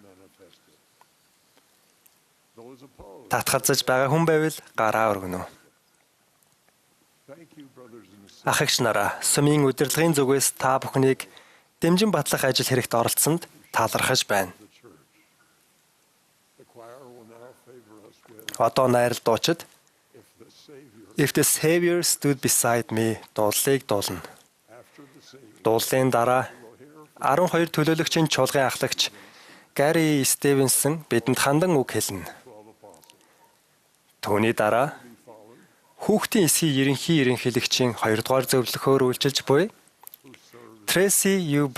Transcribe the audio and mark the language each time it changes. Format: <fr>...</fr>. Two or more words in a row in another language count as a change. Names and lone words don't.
<mn>Татгалзаж байгаа хүн байвал гараа өргөнө үү? Ах эгч нараа, сүмийн удирдлагын зүгээс та бүхнийг дамжин батлах ажил хэрэгт оролцсонд талархаж байна. Одоо найрал дуучид If the Savior stood beside me дуулыг дуулна. Дуулын дараа 12 төлөөлөгчийн чуулган ахлагч Gary Stevenson бидэнд хандан үг хэлнэ. Түүний дараа хүүхдийн эсгийн ерөнхийлөгчийн 2 дугаар зөвлөхөөр үйлчилж буй Tracy U.</mn>